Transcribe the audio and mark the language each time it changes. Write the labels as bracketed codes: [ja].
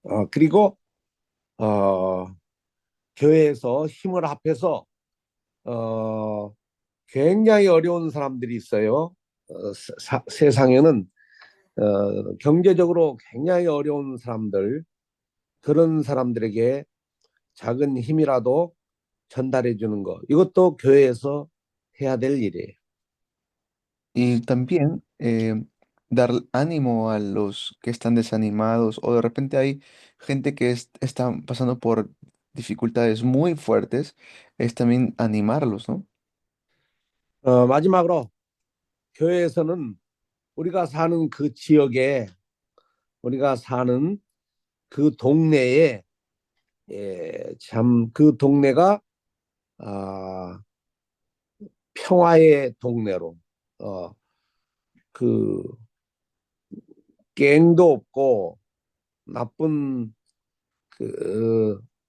[ko] 그리고 교회에서 힘을 합해서 굉장히 어려운 사람들이 있어요. 세상에는 경제적으로 굉장히 어려운 사람들, 그런 사람들에게 작은 힘이라도 전달해 주는 거, 이것도 교회에서 해야 될 일이에요. [es] Y también dar ánimo a los que están desanimados o de repente hay gente que está pasando por dificultades muy fuertes, es también animarlos, ¿no? [ko] 마지막으로 교회에서는 우리가 사는 그 지역에, 우리가 사는 그 동네에 참 그 동네가 평화의 동네로 그 갱도 없고 나쁜 그